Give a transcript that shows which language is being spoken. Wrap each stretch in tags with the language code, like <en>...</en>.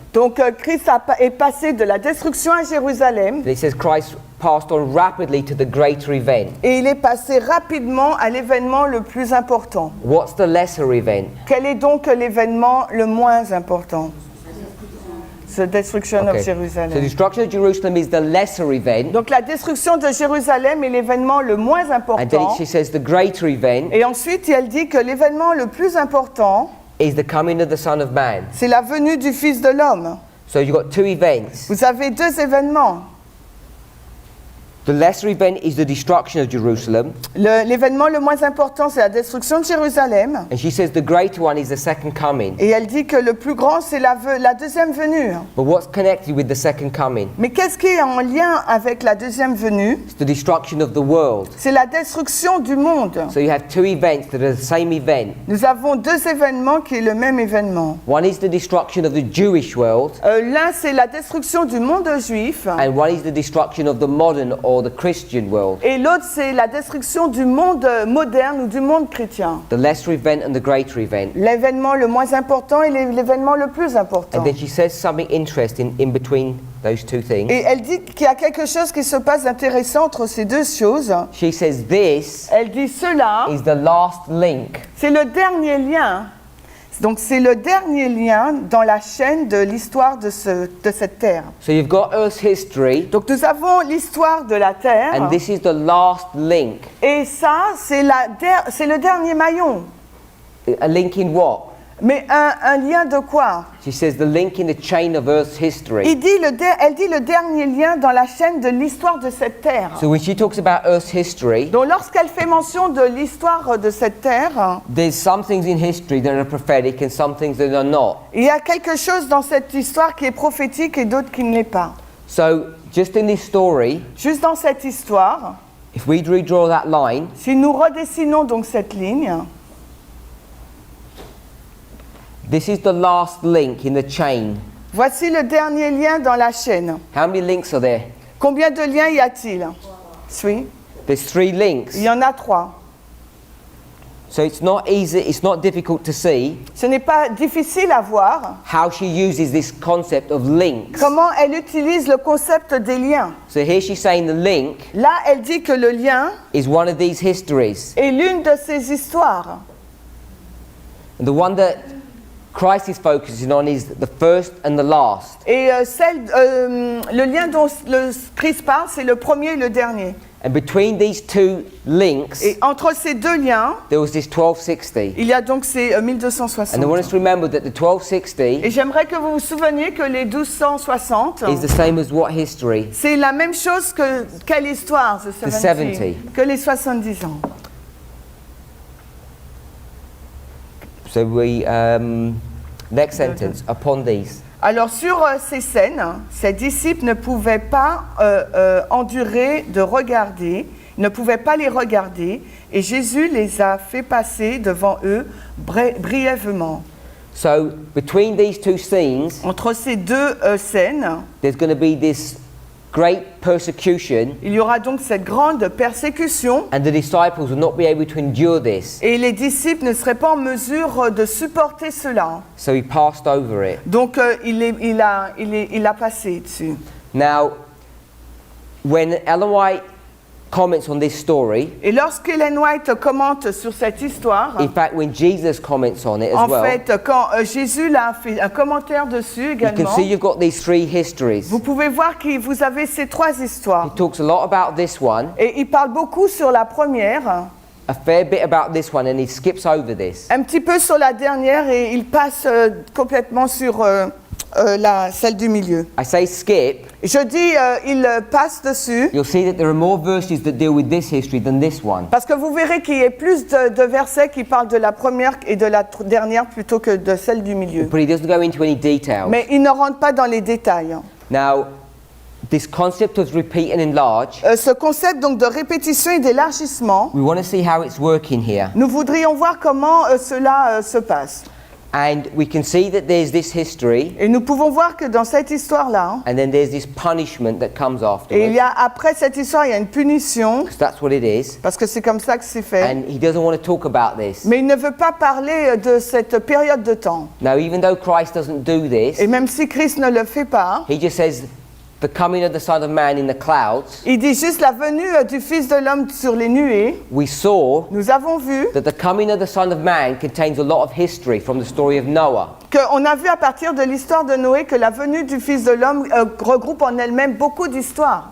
<fr>Donc Christ est passé de la destruction à Jérusalem</fr> <en>and it says Christ passed on rapidly to the greater event.</en> <fr>et il est passé rapidement à l'événement le plus important.</fr> <en>What's the lesser event?</en> <fr>Quel est donc l'événement le moins important?</fr> <en>The destruction of So Jerusalem. destruction of Jerusalem is the lesser event,</en> <fr>Donc la destruction de Jérusalem est l'événement le moins</fr> <en>and then</en> <fr>important.</fr> <en>she says the greater event</en> <fr>Et ensuite, elle dit que l'événement le plus important,</fr> <en>is the coming of the Son of Man.</en> <fr>c'est la venue du Fils de l'homme.</fr> <en>So you've got two events.</en> <fr>Vous avez deux événements.</fr> <en>The lesser event is the destruction of Jerusalem,</en> <fr>L'événement le moins important, c'est la destruction de Jérusalem.</fr> <en>and she says the greater one is the second coming.</en> <fr>Et elle dit que le plus grand, c'est la deuxième venue.</fr> <en>But what's connected with the second coming?</en> <fr>Mais qu'est-ce qui est en lien avec la deuxième venue?</fr> <en>It's the destruction of the world.</en> <fr>C'est la destruction du monde.</fr> <en>So you have two events that are the same event.</en> <fr>Nous avons deux événements qui est le même événement.</fr> <en>One is the destruction of the Jewish world,</en> <fr>L'un, c'est la destruction du monde juif.</fr> <en>and one is the destruction of the modern or the Christian world.</en> <fr>Et l'autre, c'est la destruction du monde moderne ou du monde chrétien.</fr> <en>The lesser event and the greater event.</en> <fr>L'événement le moins important et l'événement le plus important.</fr> <en>And then she says something interesting in between those two things.</en> <fr>Et elle dit qu'il y a quelque chose qui se passe d'intéressant entre ces deux choses.</fr> <en>She says this</en> <fr>Elle dit cela,</fr> <en>is the last link.</en> <fr>c'est le dernier lien. Donc c'est le dernier lien dans la chaîne de l'histoire de cette terre.</fr> <en>So you've got Earth's history,</en> <fr>Donc nous avons l'histoire de la terre.</fr> <en>and this is the last link.</en> <fr>Et ça, c'est le dernier maillon.</fr> <en>A link in what?</en> <fr>Mais un lien de quoi?</fr> <en>She says the link in the chain of Earth's history.</en> <fr>Elle dit le dernier lien dans la chaîne de l'histoire de cette terre.</fr> <en>So when she talks about Earth's history,</en> <fr>Donc lorsqu'elle fait mention de l'histoire de cette terre,</fr> <en>there's some things in history that are prophetic and some things that are not.</en> <fr>il y a quelque chose dans cette histoire qui est prophétique et d'autres qui ne l'est pas.</fr> <en>So just in this story,</en> <fr>Juste dans cette histoire,</fr> <en>if we redraw that line,</en> <fr>si nous redessinons donc cette ligne,</fr> <en>this is the last link in the chain.</en> <fr>voici le dernier lien dans la chaîne.</fr> <en>How many links are there?</en> <fr>Combien de liens y a-t-il? Oui,</fr> <en>There's 3 links.</en> <fr>il y en a 3.</fr> <en>So it's not easy, it's not difficult to see</en> <fr>Ce n'est pas difficile à voir</fr> <en>how she uses this concept of links.</en> <fr>comment elle utilise le concept des liens.</fr> <en>So here she's saying the link</en> <fr>Là, elle dit que le lien</fr> <en>is one of these histories.</en> <fr>est l'une de ces histoires.</fr> <en>And the one that Christ is focusing on is the first and the last.</en> <fr>Et le lien dont le Christ parle, c'est le premier et le dernier.</fr> <en>And between these 2 links,</en> <fr>Et entre ces deux liens,</fr> <en>there was this 1260.</en> <fr>il y a donc ces 1260.</fr> <en>And I want us to remember that the 1260</en> <fr>Et j'aimerais que vous vous souveniez que les 1260,</fr> <en>is the same as what history?</en> <fr>c'est la même chose que quelle histoire,</fr> <en>the 70,</en> <fr>que les 70 ans.</fr> <en>So we, next sentence, upon these.</en> <fr>Alors sur ces scènes, ses disciples ne pouvaient pas endurer de regarder, ne pouvaient pas les regarder, et Jésus les a fait passer devant eux brièvement.</fr> <en>So between these 2 scenes,</en> <fr>Entre ces deux scènes,</fr> <en>there's going to be this great persecution,</en> <fr>il y aura donc cette grande persécution,</fr> <en>and the disciples will not be able to endure this.</en> <fr>et les disciples ne seraient pas en mesure de supporter cela.</fr> <en>So he passed over it.</en> <fr>Donc il a passé dessus.</fr> <en>Now, when Ellen White comments on this story,</en> <fr>Et lorsqu'Ellen White commente sur cette histoire,</fr> <en>in fact, when Jesus comments on it as</en> <fr>en</fr> <en>well,</en> <fr>fait, quand Jésus a fait un commentaire dessus</fr> <en>you can</en> <fr>également,</fr> <en>see you've got these 3 histories.</en> <fr>vous pouvez voir que vous avez ces 3 histoires.</fr> <en>He talks a lot about this one,</en> <fr>Et il parle beaucoup sur la première,</fr> <en>a fair bit about this one, and he skips over this.</en> <fr>un petit peu sur la dernière, et il passe complètement sur celle du milieu.</fr> <en>I say skip,</en> <fr>Je dis, il passe dessus,</fr> <en>you'll see that there are more verses that deal with this history than this one.</en> <fr>parce que vous verrez qu'il y a plus de versets qui parlent de la première et de la dernière plutôt que de celle du milieu.</fr> <en>But he doesn't go into any details.</en> <fr>Mais il ne rentre pas dans les détails.</fr> <en>Now, this concept of repeat and enlarge,</en> <fr>Ce concept donc de répétition et d'élargissement,</fr> <en>we want to see how it's working here.</en> <fr>nous voudrions voir comment cela se passe.</fr> <en>And we can see that there's this history,</en> <fr>Et nous pouvons voir que dans cette histoire-là,</fr> <en>and then there's this punishment that comes</en> <fr>et il y</fr> <en>afterwards.</en> <fr>a, après cette histoire, il y a une punition,</fr> <en>Because that's what it is.</en> <fr>parce que c'est comme ça que c'est fait.</fr> <en>And he doesn't want to talk about this.</en> <fr>Mais il ne veut pas parler de cette période de temps.</fr> <en>Now, even though Christ doesn't do this,</en> <fr>Et même si Christ ne le fait pas,</fr> <en>he just says, the coming of the Son of Man in the clouds,</en> <fr>il dit juste la venue du Fils de l'homme sur les nuées.</fr> <en>we saw</en> <fr>Nous avons vu</fr> <en>that the coming of the Son of Man contains a lot of history from the story of Noah.</en> <fr>qu'on a vu à partir de l'histoire de Noé que la venue du Fils de l'homme regroupe en elle-même beaucoup d'histoires.</fr>